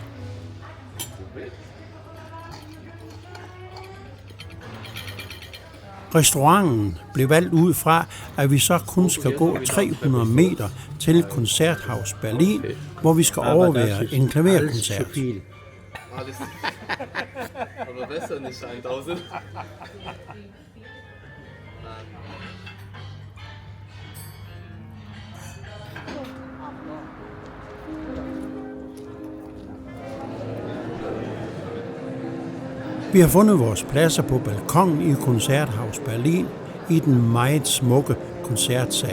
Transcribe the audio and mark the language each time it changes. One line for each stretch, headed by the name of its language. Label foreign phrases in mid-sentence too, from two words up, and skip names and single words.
Danish: Restauranten blev valgt ud fra, at vi så kun skal gå 300 meter til Konzerthaus Berlin, hvor vi skal overvære en klaverkoncert.
German: Aber besser nicht 1000.
Danish: Vi har fundet vores pladser på balkonen i Konzerthaus Berlin i den meget smukke koncertsal.